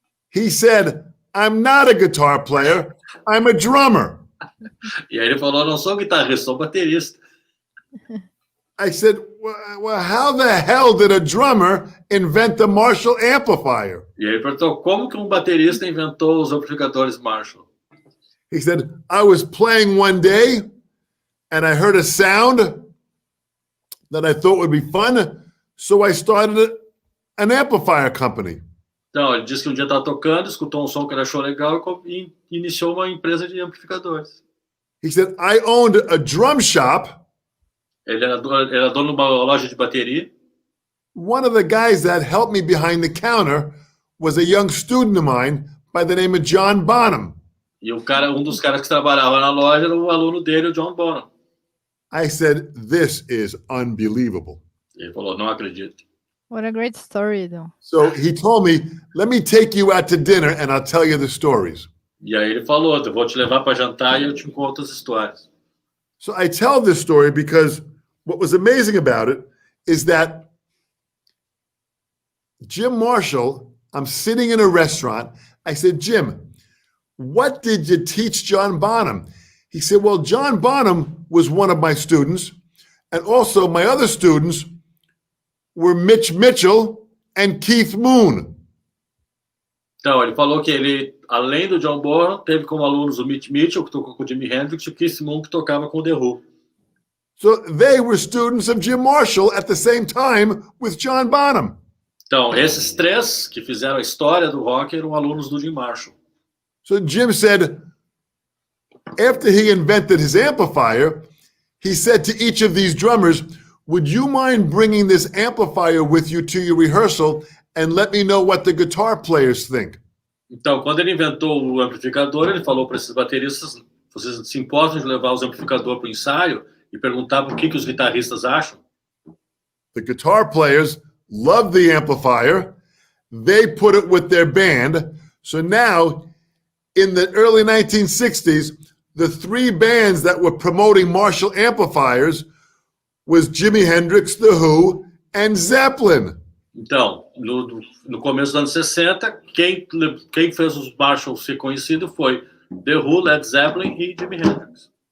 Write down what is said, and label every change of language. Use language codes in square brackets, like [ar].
[en] He said, I'm not a guitar player, I'm a drummer. [pt] E aí ele falou, não sou guitarrista, sou baterista. [en] I said, well, how the hell did a drummer invent the Marshall amplifier? [pt] E aí ele perguntou, como que um baterista inventou os amplificadores Marshall? [en] He said, I was playing one day and I heard a sound that I thought would be fun, so I started an amplifier company. [pt] Então, ele disse que um dia estava tocando, escutou um som que ele achou legal e iniciou uma empresa de amplificadores. [en] He said, I owned a drum shop. [pt] Ele era dono de uma loja de bateria. [en] One of the guys that helped me behind the counter was a young student of mine by the name of John Bonham. [pt] E um dos caras que trabalhava na loja era o aluno dele, o John Bonham. [en] I said, this is unbelievable. [pt] Ele falou, não acredito. [en] What a great story, though. So he told me, let me take you out to dinner and I'll tell you the stories. [pt] E aí ele falou, eu vou te levar para jantar e eu te conto as histórias. [en] So I tell this story because what was amazing about it is that Jim Marshall, I'm sitting in a restaurant. I said, Jim, what did you teach John Bonham? He said, well, John Bonham was one of my students. And also my other students were Mitch Mitchell and Keith Moon. [pt] Então, ele falou que ele, além do John Bonham, teve como alunos o Mitch Mitchell, que tocou com o Jimi Hendrix, e o Keith Moon, que tocava com o The Who. [en] So they were students of Jim Marshall at the same time with John Bonham. [pt] Então, esses três que fizeram a história do rock eram alunos do Jim Marshall. [en] So Jim said, after he invented his amplifier, he said to each of these drummers, would you mind bringing this amplifier with you to your rehearsal and let me know what the guitar players think? [pt] Então, quando ele inventou o amplificador, ele falou para esses bateristas, vocês se importam de levar os amplificadores para o ensaio e perguntar o que os guitarristas acham? [en] The guitar players loved the amplifier. They put it with their band. So now, in the early 1960s, the three bands that were promoting Marshall amplifiers was Jimi Hendrix, The Who, and Zeppelin. [pt] Então, no começo dos anos 60, quem fez os Marshall ser conhecido foi The Who, Led Zeppelin e Jimi Hendrix.